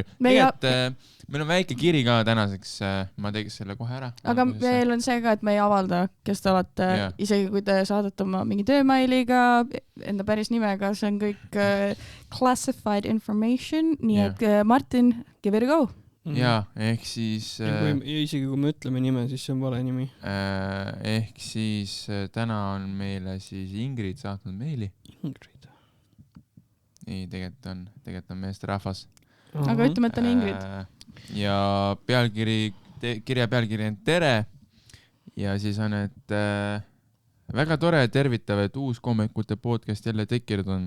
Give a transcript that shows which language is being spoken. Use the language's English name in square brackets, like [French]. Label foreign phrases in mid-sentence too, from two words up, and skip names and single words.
[Estonian] Tegelikult meil on väike kiri ka tänaseks, ma tegin selle kohe ära. Aga meil on see ka, et me ei avalda, kes te olete, isegi kui te saadate oma mingi töömailiga, enda päris nimega, see on kõik [English] classified information, [Estonian] nii et Martin, [English] give it a go. [Estonian] Jaa, ehk siis... Isegi kui me ütleme nime, siis see on vale nimi. Ehk siis täna on meile siis Ingrid saatnud meili. Ingrid? Nii, tegelikult on meesterahvas. Aga ütleme, et on Ingrid. Ja kirja pealkiri on tere ja siis on, et väga tore tervitav, et uus koomikute podcast jälle tekkinud on.